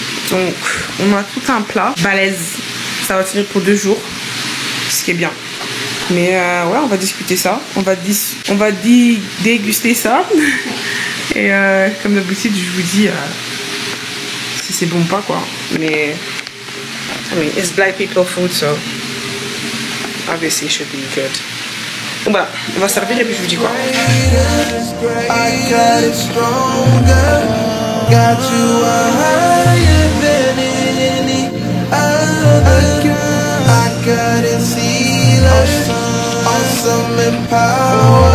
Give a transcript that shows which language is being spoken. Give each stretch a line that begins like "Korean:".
French: Donc on a tout un plat balèze, ça va tenir pour 2 jours, ce qui est bien. Mais ouais, on va discuter ça, on va déguster ça et comme d'habitude je vous dis si c'est bon ou pas quoi.
English: Mais I mean it's black people food so obviously it should be good.
French: Bon voilà, on va servir et puis je vous dis quoi.
English: Got you higher than any other. I got it, see awesome and power.